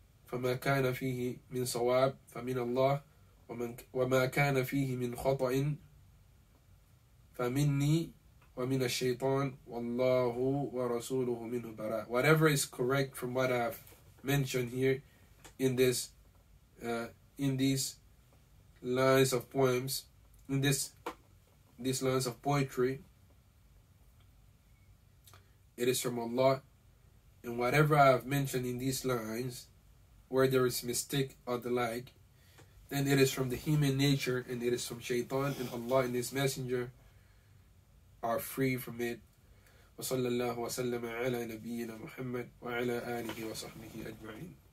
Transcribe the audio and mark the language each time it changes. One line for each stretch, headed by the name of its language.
Arabic: فما كان فيه من صواب فمن الله وما كان فيه من خطأ فمني ومن الشيطان والله ورسوله منه براء.
English: Whatever is correct from what I have mentioned here in these lines of poems, in these lines of poetry, it is from Allah. And whatever I have mentioned in these lines, where there is mistake or the like, then it is from the human nature and it is from shaitan, and Allah and His Messenger are free from it.
Arabic: وصلى الله وسلم على نبينا محمد وعلى آله وصحبه أجمعين.